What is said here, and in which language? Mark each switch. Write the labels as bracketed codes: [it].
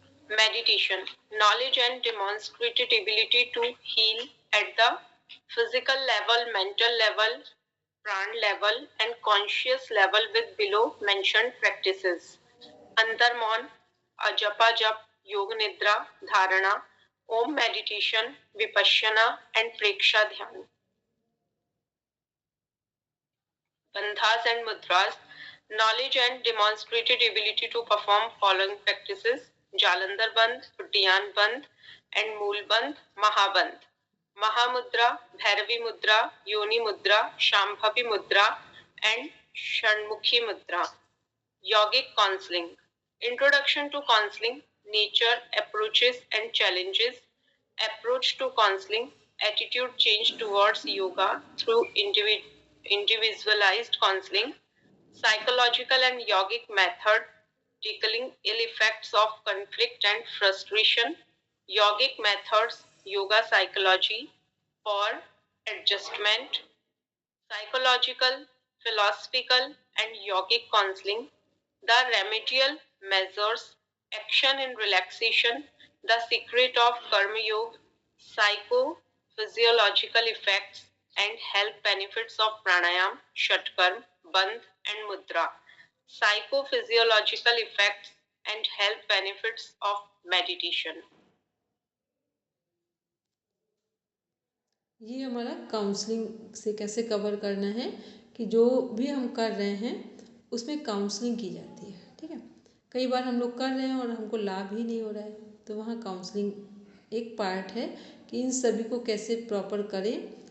[en] Meditation, knowledge and demonstrated ability to heal at the physical level, mental level, pran level and conscious level with below mentioned practices: antar mauna, ajapa japa, yoga nidra, dharana, Om meditation, vipassana and preksha dhyana. Bandhas and mudras, knowledge and demonstrated ability to perform following practices: jalandhara bandha, uddiyana bandha and mula bandha, mahabandha, mahamudra, bhairavi mudra, yoni mudra, shambhavi mudra and shanmukhi mudra. Yogic counselling, introduction to counselling, nature, approaches and challenges, approach to counseling, attitude change towards yoga through individualized counseling, psychological and yogic method, tackling ill effects of conflict and frustration, yogic methods yoga psychology for adjustment, psychological, philosophical, and yogic counseling, the remedial measures, action in relaxation, the secret of Karma Yoga, psychophysiological effects, and health benefits of pranayam, shatkarm, bandh, and mudra, psychophysiological effects and health benefits of meditation. [hi] ये हमारा counselling से कैसे cover करना है कि जो भी हम कर रहे हैं उसमें काउंसलिंग की जाती है। ठीक है, कई बार हम लोग कर रहे हैं और हमको लाभ ही नहीं हो रहा है, तो वहाँ काउंसलिंग एक पार्ट है कि इन सभी को कैसे प्रॉपर करें।